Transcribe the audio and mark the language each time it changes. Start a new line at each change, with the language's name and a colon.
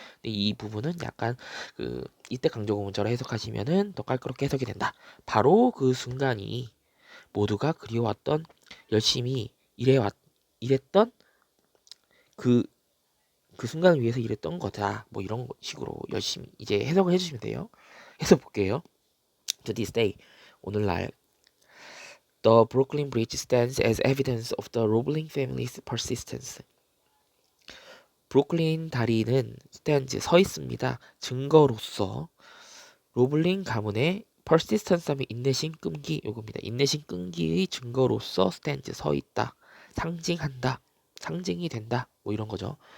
Korean: 이 부분은 약간 이때 강조구 문자로 해석하시면은 더 깔끔하게 해석이 된다. 바로 그 순간이 모두가 그리워왔던 열심히 일했던 그 순간을 위해서 일했던 거다. 뭐 이런 식으로 열심히 이제 해석을 해주시면 돼요. 해서 볼게요.
English: To this day,
Korean: 오늘날
English: The Brooklyn Bridge stands as evidence of the Roebling family's persistence.
Korean: 브루클린 다리는 stands 서 있습니다. 증거로서 로블링 가문의 persistence 하면 인내심, 끈기 요겁니다. 인내심, 끈기의 증거로서 stands 서 있다. 상징한다. 상징이 된다. 뭐 이런 거죠.